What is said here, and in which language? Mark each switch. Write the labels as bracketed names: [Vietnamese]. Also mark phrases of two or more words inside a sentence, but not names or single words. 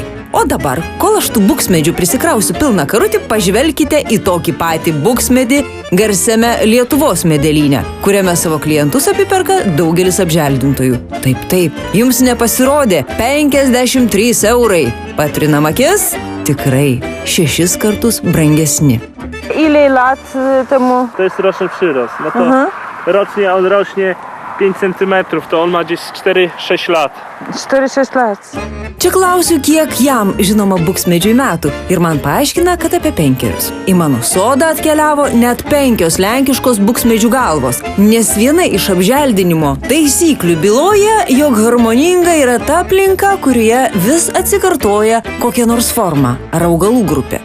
[Lithuanian] O dabar, kol aš tų buksmedžių prisikrausiu pilną karutį, pažvelkite į tokį patį buksmedį garsiame Lietuvos medelyne, kuriame savo klientus apiperka daugelis apželdintojų. Taip, jums nepasirodė 53 eurai. Patrinam akis, tikrai 6 kartus brangesni. [Polish] Ile lat temu? To jest roczny przyrost. No to rocznie on rośnie 5 cm, to on ma gdzieś 4-6 lat. 4-6 lat. [Lithuanian] Čia klausiu, kiek jam žinoma buksmedžiui metų ir man paaiškina, kad apie 5. Į mano sodą atkeliavo net 5 lenkiškos buksmedžių galvos, nes viena iš apželdinimo taisyklių byloja, jog harmoninga yra ta aplinka, kurioje vis atsikartoja kokia nors forma ar augalų grupė.